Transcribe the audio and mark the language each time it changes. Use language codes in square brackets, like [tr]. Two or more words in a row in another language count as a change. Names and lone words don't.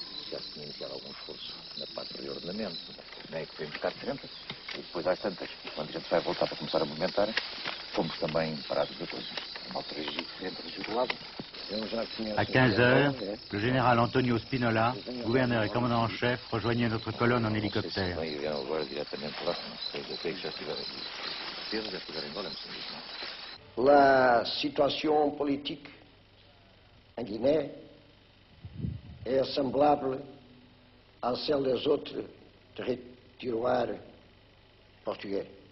[pt] já se tinha iniciado algum esforço na parte de reordenamento, né, que foi um bocado diferente, e depois às tantas, quando a gente vai voltar para começar a movimentar, fomos também parados da coisa. Uma altura diferente do Jugoslavo. [fr] À 15 heures, le général Antonio Spinola, gouverneur et commandant en chef, rejoignait notre colonne en hélicoptère. La situation politique en Guinée est semblable à celle des autres territoires portugais.